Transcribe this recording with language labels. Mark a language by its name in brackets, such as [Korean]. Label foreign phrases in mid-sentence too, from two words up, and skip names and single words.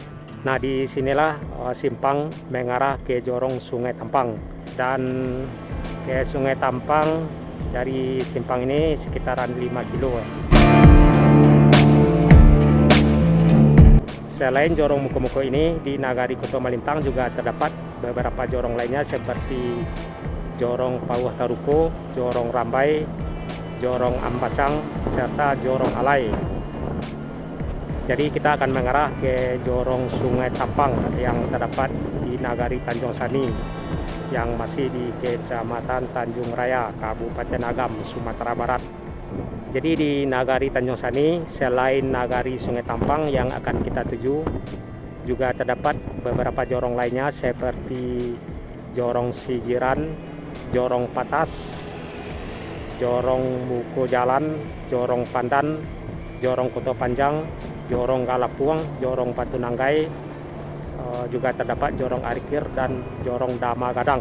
[Indonesian] Nah, di sinilah simpang mengarah ke jorong Sungai Tampang, dan ke Sungai Tampang dari simpang ini sekitaran 5 kilo ya. Selain jorong Muko-Muko ini, di Nagari Koto Malintang juga terdapat beberapa jorong lainnya seperti jorong Pauh Taruko, jorong Rambai, jorong Ambacang, serta jorong Alai. Jadi kita akan mengarah ke jorong Sungai Tampang yang terdapat di Nagari Tanjung Sani yang masih di Kecamatan Tanjung Raya, Kabupaten Agam, Sumatera Barat. Jadi di Nagari Tanjung Sani, selain Nagari Sungai Tampang yang akan kita tuju, juga terdapat beberapa jorong lainnya seperti jorong Sigiran, jorong Patas, jorong Muko Jalan, jorong Pandan, jorong Koto Panjang, jorong Galapuang, jorong Batu Nanggai, juga terdapat jorong Arikir dan jorong Dama Gadang.